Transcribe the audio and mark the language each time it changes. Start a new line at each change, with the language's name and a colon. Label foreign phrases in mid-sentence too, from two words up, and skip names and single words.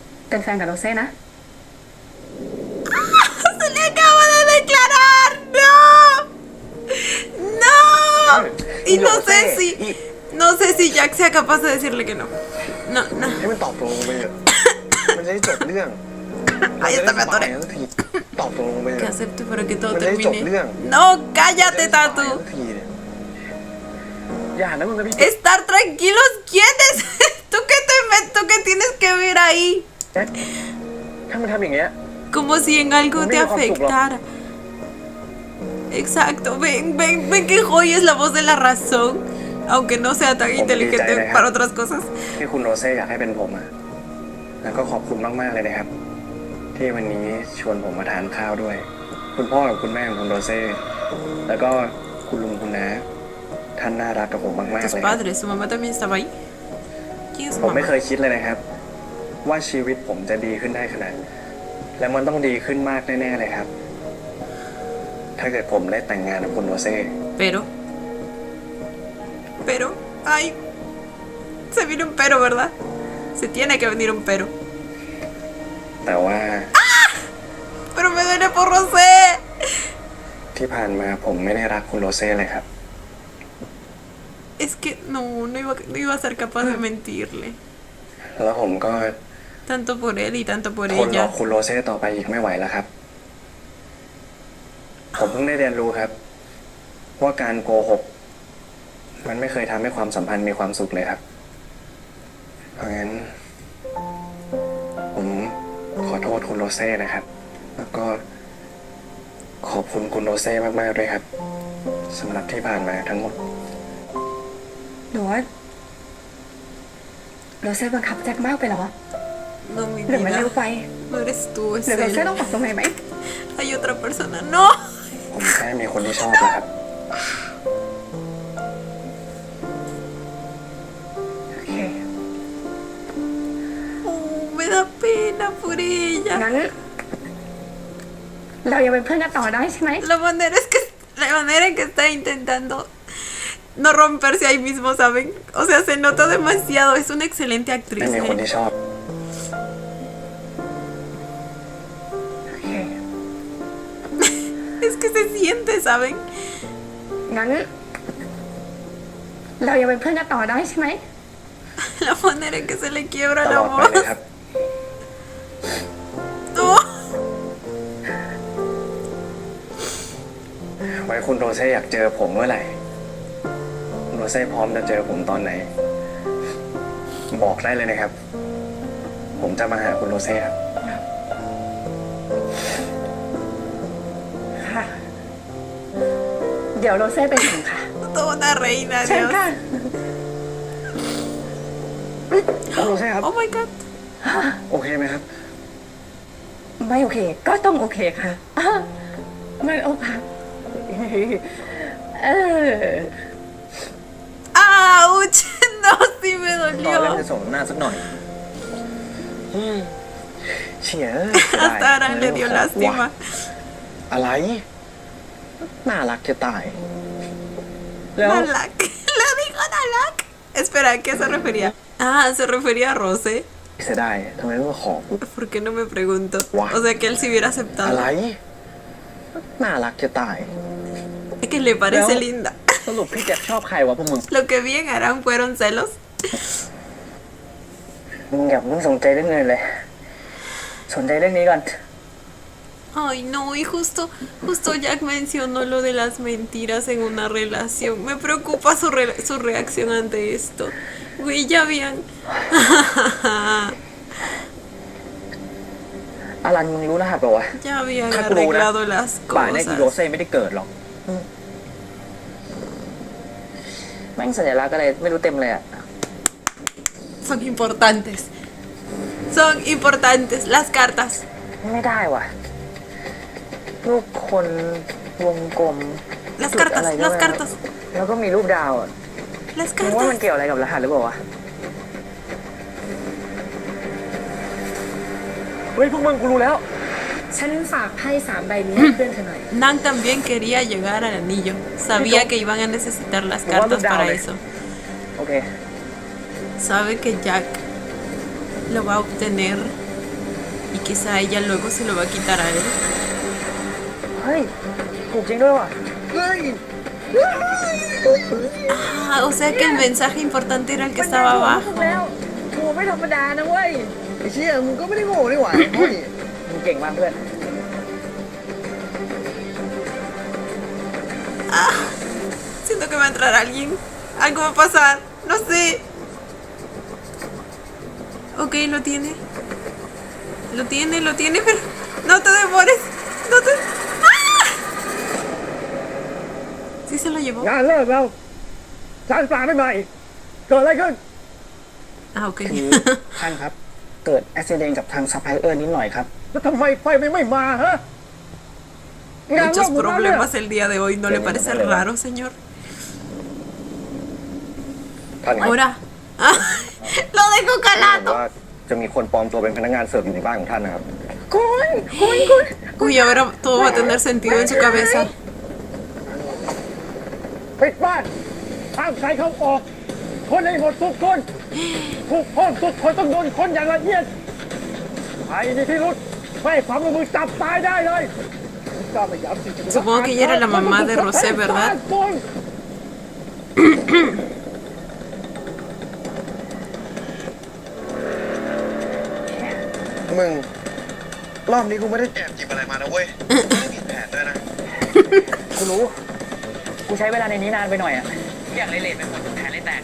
Thai: เป็นแฟนกับโรเซ่นะ
Spanish: Se le acaba de declarar. No. No. Y no sé si Jack sea capaz de decirle que no. No, no.
Thai: ให้มันตอบตกลงไปเถอะมันจะได้จบเรื่อง
Spanish: Ahí está, me atoré.
Thai: สักทีตอบตกลงไปเถ
Spanish: Que
Thai: อะ
Spanish: acepte para que todo
Thai: มันจะได้จบเรื่อง
Spanish: termine. No, cállate, Tatu.
Thai: สักทีเนี่ยอย่านะมึงกับพี่
Spanish: Estar tranquilos, ¿quién es? ¿Tú qué tienes que ver ahí?
Thai: แจ็คถ้ามันทำอย่างเงี้ย
Spanish: Como si en algo te afectara. Exacto, ven que Joy es la voz de la razón, aunque no sea tan inteligente para otras cosas.
Thai: ที่คุณโรเซ่อยากให้เป็นผมอะแล้วก็ขอบคุณมากๆเลยนะครับ ที่วันนี้ชวนผมมาทานข้าวด้วย คุณพ่อกับคุณแม่ของคุณโรเซ่แล้วก็คุณลุงคุณน้าท่านน่ารักกับผมมากๆ
Spanish: Tus
Thai: เลยครับ
Spanish: padres, su mamá también estaba ahí. ¿Quién es su
Thai: ผมไม่
Spanish: mamá?
Thai: เคยคิดเลยนะครับ ว่าชีวิตผมจะดีขึ้นได้ขนาดนี้และมันต้องดีขึ้นมากแน่ๆเลยครับ ถ้าเกิดผมได้แต่งงานกับคุณโรเซ่
Spanish: Pero, ay, se viene un pero, ¿verdad? Se tiene que venir un pero.
Thai: แต่ว่า
Spanish: Pero me duele por Rosé.
Thai: ที่ผ่านมาผมไม่ได้รักคุณโรเซ่เลยครับ
Spanish: Es que no iba a ser capaz de mentirle.
Thai: แล้วผมก็
Spanish: Tanto por él y tanto por
Thai: ทนรอ
Spanish: ella.
Thai: คุณโรเซ่ต่อไปอีกไม่ไหวแล้วครับ ผมเพิ่งได้เรียนรู้ครับ ว่าการโกหก มันไม่เคยทำให้ความสัมพันธ์มีความสุขเลยครับ เพราะงั้น ผมขอโทษคุณโรเซ่นะครับ แล้วก็ขอบคุณคุณโรเซ่มากๆด้วยครับสำหรับที่ผ่านมาทั้งหมด หรือว่าโรเซ่บังคับแจ็คมากไปเหรอ
Spanish: No, mi
Thai: หรือมันเร็ว
Spanish: vida.
Thai: ไป
Spanish: No eres tú,
Thai: ห
Spanish: es
Thai: รือโรเซ่
Spanish: él.
Thai: ต้องปรับตรงไหนไหม
Spanish: Hay otra persona. No.
Thai: ผมแค่มีคนที่ชอบนะครับ โอเค
Spanish: Me da pena por ella.
Thai: งั้น เรายังเป็นเพื่อนกันต่อได้ใช่ไหม
Spanish: La manera en que está intentando no romperse ahí mismo, ¿saben? O sea, se nota demasiado. Es una excelente
Thai: ไม่
Spanish: actriz.
Thai: มีคนที่ชอบ โอเค
Spanish: Es que se siente, ¿saben?
Thai: งั้น เรายังเป็นเพื่อนกันต่อได้ใช่ไหม
Spanish: La manera en que se le quiebra
Thai: ต
Spanish: la
Thai: ลอดไป
Spanish: voz.
Thai: เลยครับ
Spanish: No.
Thai: ไว้คุณโรเซ่อยากเจอผมเมื่อไหร่คุณโรเซ่พร้อมจะเจอผมตอนไหน บอกได้เลยนะครับ ผมจะมาหาคุณโรเซ่ครับ ค่ะ เดี๋ยวโรเซ่ไปถึงค่ะ
Spanish: Toda una reina,
Thai: เชิญ
Spanish: Dios.
Thai: ค่ะ คุณโรเซ่ครับ
English: Oh my god.
Thai: โอเคไหมครับ ไม่โอเค ก็ต้องโอเคค่ะไม่โอเคเออ
Spanish: ¡Auch! No, sí me
Thai: ตอนเล่น
Spanish: dolió.
Thai: จะส่งหน้าสักหน่อยเฉีย
Spanish: Hasta ahora le dio lástima.
Thai: อะไร น่ารักจะตาย แล้ว
Spanish: Nalak. Le dijo Nalak. Espera, ¿a qué se refería? Ah, se refería a Rose.
Thai: เสียดายทำไมต้องขอกู
Spanish: ¿Por qué no me preguntó? Guau. O sea, que él sí hubiera
Thai: อะไร
Spanish: aceptado.
Thai: น่ารักจะตาย
Spanish: Es que le parece Pero- linda.
Thai: สรุปพี่แจ็คชอบใครวะพวกมึง
Spanish: Lo que bien harán fueron celos.
Thai: มึงอย่าเพิ่งสนใจเรื่องเงินเลย สนใจเรื่องนี้ก่อน
Spanish: Ay, no, y justo Jack mencionó lo de las mentiras en una relación. Me preocupa su reacción ante esto. Güey, ya habían.
Thai: อลันมึงรู้รหัสเปล่าวะ
Spanish: Ya habían
Thai: ถ้ากูรู้นะ
Spanish: arreglado las
Thai: ป่านนี้อีโร
Spanish: cosas.
Thai: เซ่ไม่ได้เกิดหรอกแม่งสัญลักษณ์อะไรไม่รู้เต็มเลยอ่ะ
Spanish: Son importantes. Son importantes. Las cartas.
Thai: ไม่ได้ว่ะ รูปคนวงกลม
Spanish: Las
Thai: จุด
Spanish: cartas,
Thai: อะไรก็
Spanish: las
Thai: ไม่รู้
Spanish: cartas.
Thai: แล้วก็มีรูปดาวอะ
Spanish: Las
Thai: มึงว่ามัน
Spanish: cartas.
Thai: เกี่ยวอะไรกับรหัสหรือเปล่าวะ เฮ้ยพวกมึงกูรู้แล้ว ฉันฝากไพ่3 ใบนี้ให้เพื่อนเธอหน่อย
Spanish: Nan también quería llegar al anillo. Sabía que iban a necesitar las cartas para eso.
Thai: โอเค
Spanish: Sabe que Jack lo va a obtener Y quizá ella luego se lo va a quitar a él.
Thai: เฮ้ยถูกจริงด้วยว่ะ
Spanish: Ah, o sea que el mensaje importante era el que estaba abajo.
Thai: แล้วกูไม่ธรรมดานะเว้ยไอ้เชี่ยมึงก็ไม่ได้โง่นี่หว่าเฮ้ยมึงเก่งมากเพื่อน
Spanish: Siento que va a entrar alguien. Algo va a pasar. No sé. Ok, lo tiene. Lo tiene, pero no te demores. No te... ¡Ah! Sí se lo llevó.
Thai: งานเลิกแล้วสารปลาไม่ใหม่เกิดอะไรขึ้น
Spanish: Ah, ok.
Thai: ท่านครับ เกิดอุบิเหตุกับทางซัพพลายเออร์นิดหน่อยครับ แล้วทำไมไฟไม่มาฮะงานเลิก
Spanish: Muchos
Thai: หมดแล้วเนี่ย
Spanish: problemas el día de hoy. ¿No le parece raro, señor?
Thai: ท่านครับ
Spanish: Ahora. Ah, lo dejo
Thai: แต่
Spanish: calado.
Thai: ว่าจะมีคนปลอมตัวเป็นพนักงานเสิร์ฟอยู่ในบ้านของท่านนะครับ
Spanish: Uy, ahora todo va a tener sentido en su cabeza.
Thai: ปิดบ้านห้ามใครเข้าออก คนให้หมดทุกคนทุกห้องทุกคนต้องโดนคนอย่างละเอียดใครมีพิรุษไม่ให้ความร่วมมือจับตายได้เลย
Spanish: Supongo que ella era la mamá de Rosé, ¿verdad?
Thai: มึง รอบนี้กูไม่ได้แอบจิบอะไรมานะเว้ย ไม่ได้ผิดแผนด้วยนะ กูรู้ กูใช้เวลาในนี้นานไปหน่อยอะอย่างเลทๆไปหมดแผนเลยแตก